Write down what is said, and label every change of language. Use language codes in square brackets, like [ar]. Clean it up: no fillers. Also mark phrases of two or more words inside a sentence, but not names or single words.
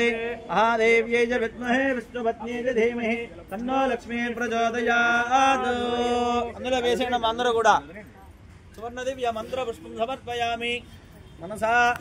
[sa] महादेव्यै च विद्महे विष्णुपत्न्यै च धीमहि तन्नो लक्ष्मी प्रचोदयात्। [te] అందులో వేసేయడం అందరూ కూడా [sa] సువర్ణ దివ్య మంత్ర పుష్పం సమర్పయామి మనసా.